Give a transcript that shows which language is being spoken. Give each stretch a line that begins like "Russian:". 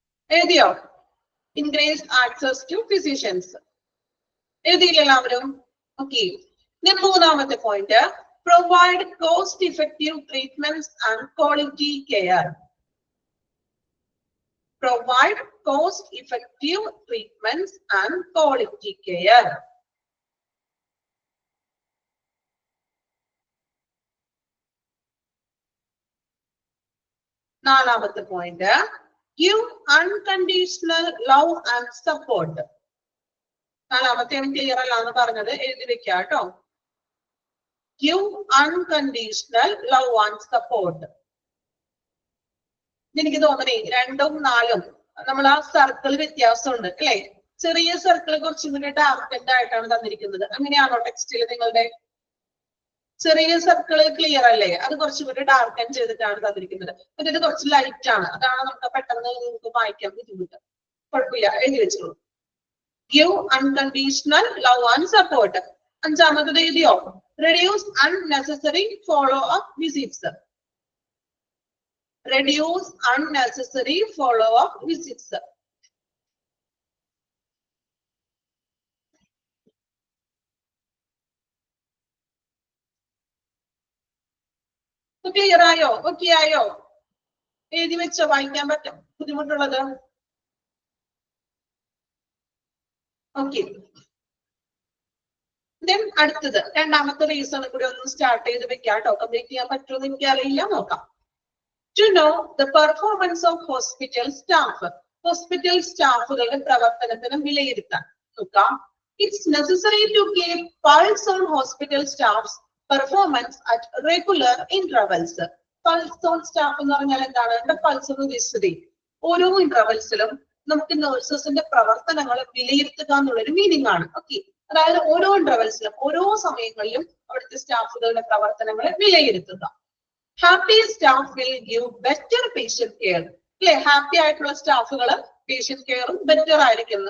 Malayalam: എഴുതിയോ? Increase access to physicians എഴുതിയില്ല എല്ലാവരും?
English: okay,
Malayalam: മൂന്നാമത്തെ
English: Point, provide cost effective treatments and quality care. Provide cost-effective treatments and quality care.
Malayalam: നാലാമത്തെ
English: Point, give unconditional love and support.
Malayalam: നാലാമത്തെ clear അല്ലാന്ന് പറഞ്ഞത് എഴുതി വെക്കാം കേട്ടോ.
English: Give unconditional love and support.
Malayalam: എനിക്ക് തോന്നണേ 2ഉം 4ഉം നമ്മൾ ആ സർക്കിൾ വ്യത്യാസമുണ്ട് അല്ലെ? ചെറിയ സർക്കിൾ കുറച്ചും കൂടി ഡാർക്കൻഡ് ആയിട്ടാണ് തന്നിരിക്കുന്നത്. അങ്ങനെയാണോ ടെക്സ്റ്റിൽ നിങ്ങളുടെ? ചെറിയ സർക്കിൾ ക്ലിയർ അല്ലേ? അത് കുറച്ചും കൂടി ഡാർക്കൻ ചെയ്തിട്ടാണ് തന്നിരിക്കുന്നത്. ഇത് കുറച്ച് ലൈറ്റ് ആണ്, അതാണ് നമുക്ക് പെട്ടെന്ന് നിങ്ങൾക്ക് വായിക്കാൻ ബുദ്ധിമുട്ട്. കുഴപ്പമില്ല, എഴുതി വെച്ചോളൂ.
English: Give unconditional love and support.
Malayalam: അഞ്ചാമത്തത് എഴുതിയോ?
English: Reduce unnecessary follow-up visits. Reduce unnecessary follow-up visits.
Malayalam: Clear ആയോ? ഓക്കെ ആയോ? എഴുതി വെച്ചോ? വായിക്കാൻ പറ്റും ബുദ്ധിമുട്ടുള്ളത്? ഓക്കെ, ദെൻ അടുത്തത് രണ്ടാമത്തെ റീസൺ കൂടി ഒന്ന് സ്റ്റാർട്ട് ചെയ്ത് വെക്കാം കേട്ടോ. കംപ്ലീറ്റ് ചെയ്യാൻ പറ്റുമെന്ന് എനിക്ക് അറിയില്ല, നോക്കാം.
English: To know the performance of hospital staff.
Malayalam: Hospital സ്റ്റാഫുകളുടെ പ്രവർത്തനത്തിന് വിലയിരുത്താൻ നോക്കാം.
English: It's necessary to keep pulse on hospital staff's performance at regular intervals. Pulse on staff
Malayalam: എന്ന് പറഞ്ഞാൽ എന്താണ്? പൾസ് ഒന്ന് വിശദീ ഓരോ ഇന്റർവെൽസിലും നമുക്ക് നഴ്സസിന്റെ പ്രവർത്തനങ്ങൾ വിലയിരുത്തുക എന്നുള്ളൊരു മീനിങ് ആണ്. ഓക്കെ, അതായത് ഓരോ ഇന്റർവെൽസിലും ഓരോ സമയങ്ങളിലും അവിടുത്തെ സ്റ്റാഫുകളുടെ പ്രവർത്തനങ്ങളെ വിലയിരുത്തുക.
English: Happy staff will give better patient care.
Malayalam: അല്ലെ, ഹാപ്പി ആയിട്ടുള്ള സ്റ്റാഫുകൾ പേഷ്യന്റ് കെയറും ബെറ്റർ ആയിരിക്കും.